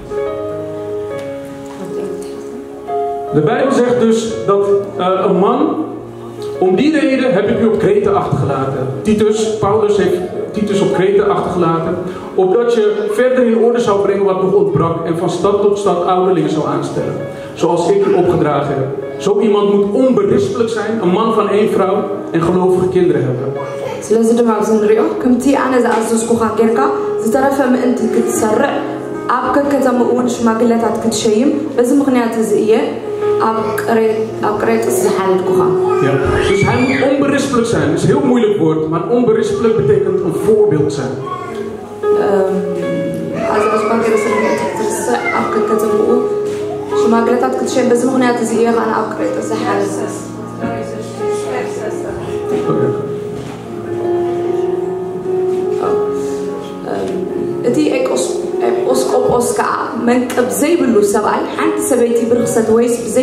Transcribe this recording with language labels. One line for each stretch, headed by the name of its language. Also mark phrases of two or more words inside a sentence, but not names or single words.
Dutch: De Bijbel zegt dus dat een man, om die reden heb ik u op Kreta achtergelaten. Paulus heeft Titus op Kreta achtergelaten, opdat je verder in orde zou brengen wat nog ontbrak en van stad tot stad ouderlingen zou aanstellen, zoals ik u opgedragen heb. Zo iemand moet onberispelijk zijn, een man van 1 vrouw en gelovige kinderen hebben.
Tigrinya: ስለዚህ ድማ ዝንሪኦ ከምቲ ኣነ ዝኣዘዝኩኻ ጌርካ ዝተረፈ ምእንቲ ክትሰርዕ ኣብ ከተማኡን ሽማግለታት ክትሸይም በዚ ምክንያት እዚ እየ ኣብ ቅሬጥስ ዝሓልኩኻ.
Dutch: Ja, dus hij moet onberispelijk zijn. Dat is een heel moeilijk woord, maar onberispelijk betekent een voorbeeld zijn.
Tigrinya: ኣብ ከተማኡ ሽማግለታት ክትሸይም በዚ ምክንያት እዚ እየ ኣነ ኣብ ቅሬጥስ ዝሓልኩ. እቲ ኤጲስቆጶስ ከዓ መንቀብ ዘይብሉ ሰብኣይ ሓንቲ ሰበይቲ ብርክሰት ወይስ ብዘይ